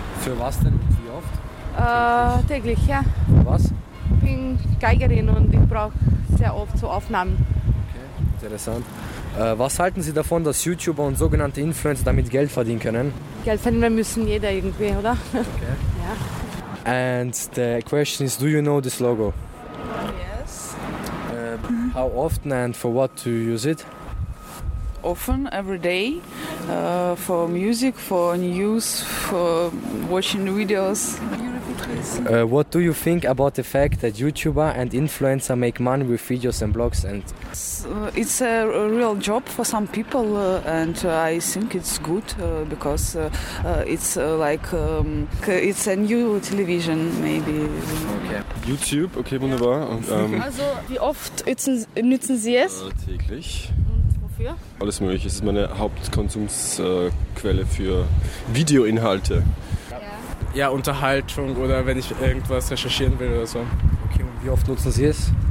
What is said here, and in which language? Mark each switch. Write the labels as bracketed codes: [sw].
[de] Für was denn und wie oft? Täglich, ja. Für was? Ich bin Geigerin und ich brauche sehr oft so Aufnahmen. Okay, interessant. Was halten Sie davon, dass YouTuber und sogenannte Influencer damit Geld verdienen können? Geld verdienen müssen jeder irgendwie, oder? Okay. Ja. [en] And the question is, do you know this logo? Yes. How often and for what do you use it? Often, every day, for music, for news, for watching videos. What do you think about the fact that YouTuber and influencer make money with videos and blogs? And it's a real job for some people, and I think it's good because it's like it's a new television, maybe. Okay. [de] YouTube, okay, wunderbar. Yeah. Und, also, wie oft nutzen Sie es? Täglich. Wofür? Alles Mögliche. Es ist meine Hauptkonsumsquelle für Videoinhalte. Ja, Unterhaltung oder wenn ich irgendwas recherchieren will oder so. Okay, und wie oft nutzen Sie es?